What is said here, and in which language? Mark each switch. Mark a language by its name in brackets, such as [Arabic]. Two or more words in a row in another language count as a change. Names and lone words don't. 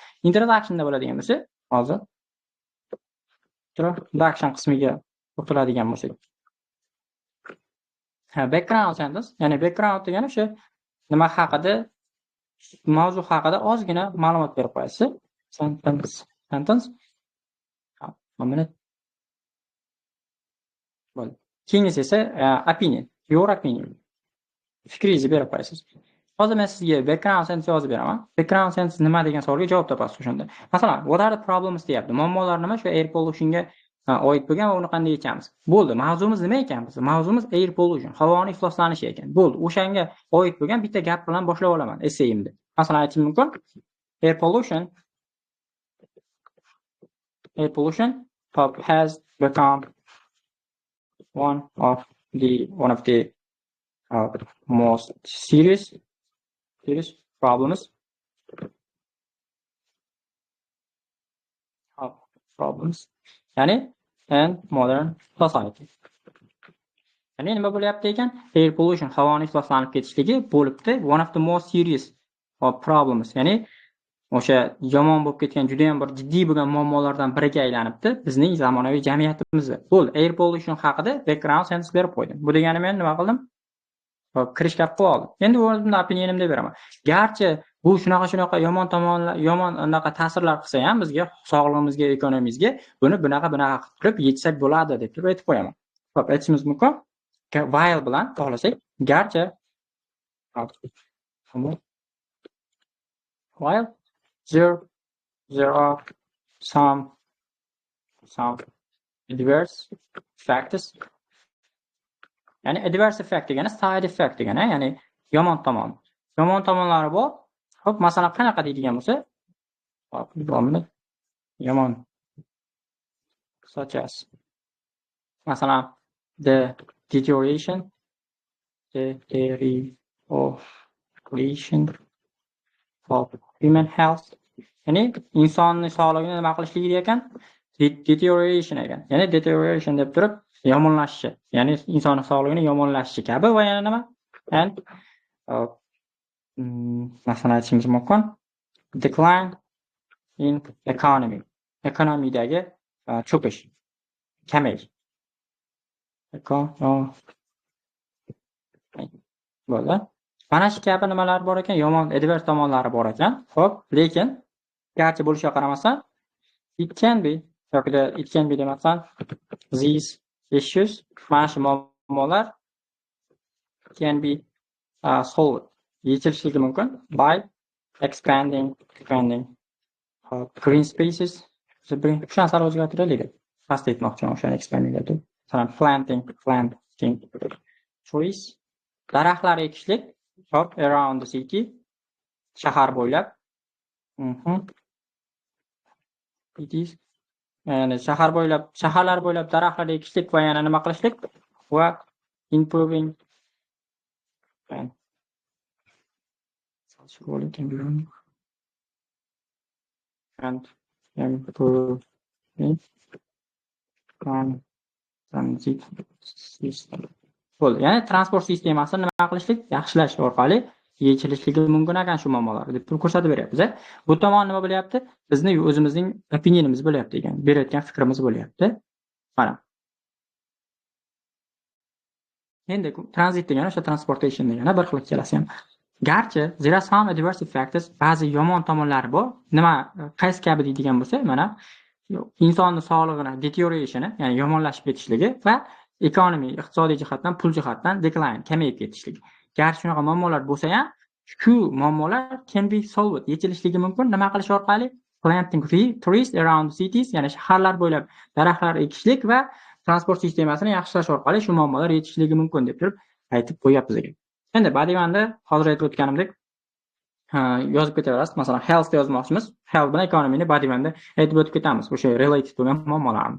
[Uzbek] Introductionda bo'ladigan bo'lsa, hozir introduction qismiga o'tiladigan bo'lsak. [English] Background sentence, [Uzbek] ya'ni background degani o'sha nima haqida, mavzu haqida ozgina ma'lumot berib qo'yasiz. [English] Sentence. One minute. [Uzbek] Bo'ldi. Keyingisi esa opinion, your opinion. Fikringizni berib qo'yasiz. Hozir men sizga [English] background sentence [Uzbek] yozib beraman. [English] Background sentence [Uzbek] nima degan savolga javob topasiz o'shanda. Masalan, [English] what are the problems deyapti. [Uzbek] Muammolar nima? Shu [English] air pollutionga [Uzbek] oid bo'lgan va uni qanday yechamiz? Bo'ldi. Mavzumiz nima ekan biz? Mavzumiz [English] air pollution, [Uzbek] havoning ifloslanishi ekan. Bo'ldi. O'shanga oid bo'lgan bitta gap bilan boshlab olaman essayimni. Masalan, aytishim mumkin. [English] Air pollution has become one of the most serious problems ya'ni and modern society. [Uzbek] Ya'ni nima bo'lyapti ekan? [English] Air pollution, [Uzbek] havoning ifloslanib ketishligi bo'libdi [English] one of the most serious problems. [Uzbek] Ya'ni o'sha yomon bo'lib ketgan juda ham bir jiddiy bo'lgan muammolardan biriga aylanibdi bizning zamonaviy jamiyatimizda. Bo'ldi, [English] air pollution [Uzbek] haqida [English] background sentence [Uzbek] berib qo'ydim. Bu degani men nima qildim? Kirishga qilib oldim. Endi o'zimni opinionimni beraman. Garchi bu shunaqa yomon tomonlar, yomon anaqa ta'sirlar qilsa ham bizga, sog'lig'imizga, ekonomimizga buni bunaqa qilib yetsak bo'ladi deb aytib qo'yaman. Xo'p, aytishimiz mumkin. [English] While [Uzbek] bilan bog'lasak, garchi [English] while there are some adverse factors. [Uzbek] Ya'ni [English] adverse effect [Uzbek] degani [English] side effect [Uzbek] degani, ya'ni yomon tomon. Yomon tomonlari bor. Xo'p, masalan, qanaqa deydigan bo'lsa, yomon [English] such as [Uzbek] masalan [English] the deterioration of human health. [Uzbek] Ya'ni insonning sog'lig'ini nima qilishligi ekan? Deterioration ekan. Ya'ni deterioration deb turib yomonlashishi, ya'ni inson sog'lig'ini yomonlashishi kabi va yana nima? [English] And [Uzbek] masalan aytishimiz mumkin [English] decline in economy. [Uzbek] Ekonomiyadagi cho'kish, kamayish. Bo'ldi. Mana shu kabi nimalar bor ekan, yomon adverse tomonlari bor ekan. Xo'p, lekin garchi bo'lishiga qaramasdan [English] it can be [Uzbek] demasdan [English] these issues, [Uzbek] mana shu muammolar [English] can be solved, [Uzbek] yechilishligi mumkin [English] by expanding green spaces. [Uzbek] Shu narsani o'zgartiraylik. Fast aytmoqchiman, o'shani expanding deb. [English] Masalan, planting trees, [Uzbek] daraxtlar ekishlik [English] around the city, [Uzbek] shahar bo'ylab. [English] It is [Uzbek] ya'ni shaharlar bo'ylab daraxtlar ekishlik va yana nima qilishlik va [English] improving and improving transit system. [Uzbek] Bo'ldi. Ya'ni transport sistemasini nima qilishlik, yaxshilash orqali yechilishligi mumkin ekan shu muammolar deb ko'rsatib beryapmiz. Bu tomon nima bo'lyapti? Bizning o'zimizning opinionimiz bo'lyapti ekan, berayotgan fikrimiz bo'lyapti. Mana. Endi transit degani o'sha transportation degani bir xil ikkalasi ham. [English] Garchi there are some adverse factors, [Uzbek] ba'zi yomon tomonlari bor. Nima, qaysi kabi deydigan bo'lsak, mana insonning sog'lig'ini deterioration, ya'ni yomonlashib ketishligi va economy, iqtisodiy jihatdan, pul jihatdan decline, kamayib ketishligi. Garchi shunaqa muammolar bo'lsa ham, shu muammolar [English] can be solved, [Uzbek] yechilishligi mumkin. Nima qilish orqali? [English] Planting trees around cities, [Uzbek] ya'ni shaharlar bo'ylab daraxtlar ekishlik va transport sistemasini yaxshilash orqali shu muammolar yechilishligi mumkin deb turib aytib qo'yapmiz ekan. Endi badimanda hozir aytib o'tganimdek yozib ketaverasiz. Masalan, health yozmoqchimiz. Health bilan economyni badimanda aytib o'tib ketamiz. O'sha related bo'lgan muammolarni.